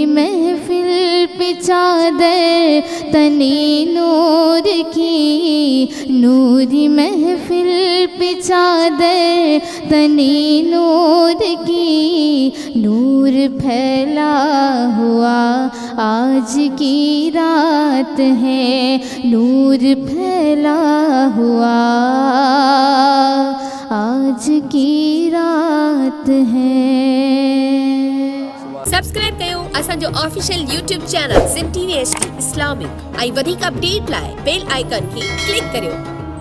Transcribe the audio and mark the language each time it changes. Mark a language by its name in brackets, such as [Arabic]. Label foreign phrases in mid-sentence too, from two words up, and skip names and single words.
[Urdu] محفل پہ چادر تنی نور کی، نوری محفل پہ چادر تنی نور کی، نور پھیلا ہوا آج کی رات ہے، نور پھیلا ہوا آج کی رات ہے۔ [Sindhi] سبسکرائب कयो असांजो [English] official YouTube channel [Sindhi] सिंध टीवी HD इस्लामिक ऐं वधीक अपडेट लाइ [English] bell icon [Sindhi] खे क्लिक करियो।